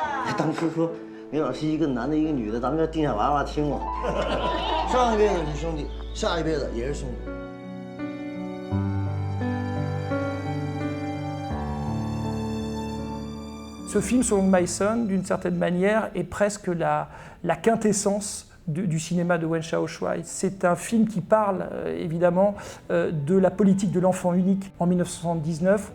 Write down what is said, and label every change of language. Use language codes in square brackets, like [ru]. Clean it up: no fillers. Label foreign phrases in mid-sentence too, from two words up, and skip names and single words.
[zh] 当时说刘老师一个男的，一个女的，咱们这定下娃娃听过。上一辈子是兄弟，下一辈子也是兄弟。 [fr] Ce film, selon Mason, d'une certaine manière, est presque la quintessence du cinéma de Wen Xiaoshuai. C'est un film qui parle évidemment de la politique de l'enfant unique en 1979.